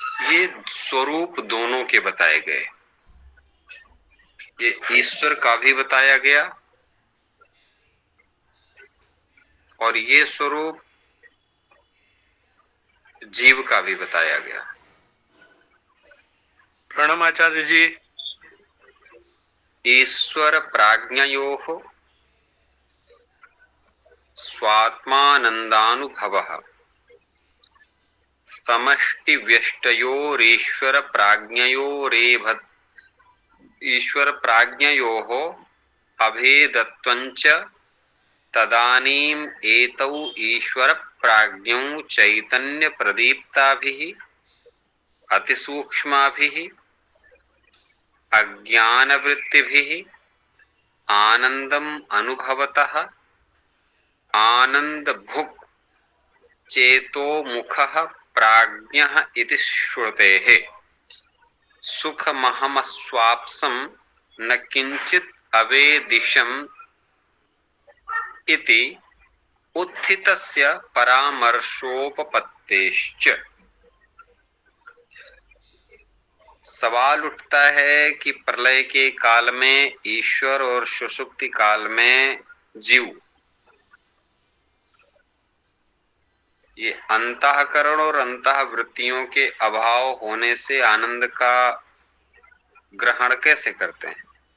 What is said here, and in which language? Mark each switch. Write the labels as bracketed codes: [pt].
[hi] ये स्वरूप दोनों के बताए गए। ये ईश्वर का भी बताया गया और ये स्वरूप जीव का भी बताया गया। प्रणाम आचार्य जी। [sa] ईश्वर प्राज्ञयोः स्वात्मानंदानुभवः समष्टि व्यष्टयोरीश्वर प्राज्ञयोरेव ईश्वर प्राज्ञयोः अभेदत्वञ्च तदानीम् एतौ ईश्वर प्राज्ञौ चैतन्य प्रदीप्ताभिः अतिसूक्ष्माभिः अज्ञानवृत्तिभिः आनन्दम् अनुभवतः आनन्दभुक् चेतोमुखः प्राज्ञः इति श्रुतेः सुखमहमस्वाप्सं न किंचित् अवेदिशम् इति उत्थितस्य परामर्शोपपत्तेश्च। [hi] सवाल उठता है कि प्रलय के काल में ईश्वर और सुषुप्ति काल में जीव, ये अंतःकरण और अंतःवृत्तियों के अभाव होने से आनंद का ग्रहण कैसे करते हैं।